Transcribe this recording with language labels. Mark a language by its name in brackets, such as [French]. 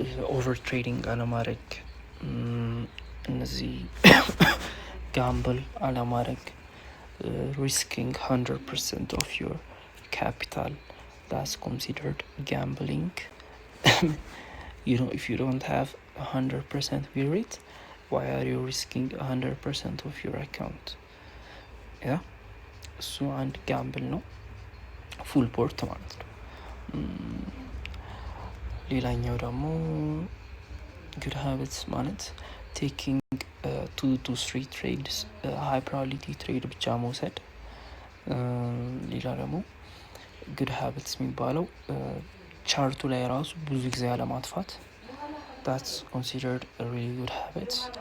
[English] over trading [Amharic] አለማድረግ፣ እነዚህ ጋምብል አለማድረግ፣ [English] risking 100% of your capital, that's considered gambling. if you don't have 100% win rate, why are you risking 100% of your account? [Amharic] yeah, እሱ አንድ ጋምብል ነው፣ ፉል ፖርት ማለት ነው። ሌላኛው ደግሞ ጉድ ሃቢትስ ማለት ቴኪንግ 2 to 3 ትሬድስ ሃይ ፕሮባቢሊቲ ትሬድ ብቻ መውሰድ። ሌላ ደግሞ ጉድ ሃቢትስ የሚባለው ቻርቱ ላይ ራሱ ብዙ ጊዜ አለማጥፋት። [English] that's considered a really good habit.